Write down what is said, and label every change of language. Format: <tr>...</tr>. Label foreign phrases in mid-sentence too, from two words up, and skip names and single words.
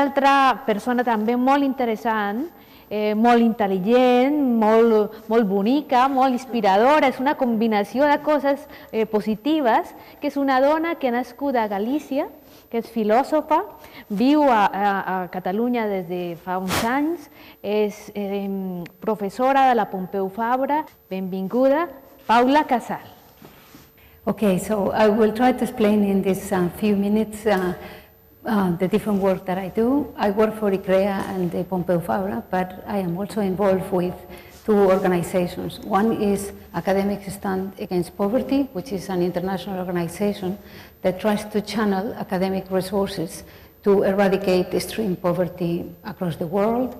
<ca>altra persona també molt interessant, molt intel·ligent, molt bonica, molt inspiradora, és una combinació de coses positives, que és una dona que nascuda a Galícia, que és filòsofa, viu a Catalunya des de fa uns anys, és professora de la Pompeu Fabra. Benvinguda, Paula Casal.</ca> <en>Okay, so I will try to explain in these few minutes the different work that I do. I work for ICREA and the Pompeu Fabra, but I am also involved with two organizations. One is Academics Stand Against Poverty, which is an international organization that tries to channel academic resources to eradicate extreme poverty across the world.</en>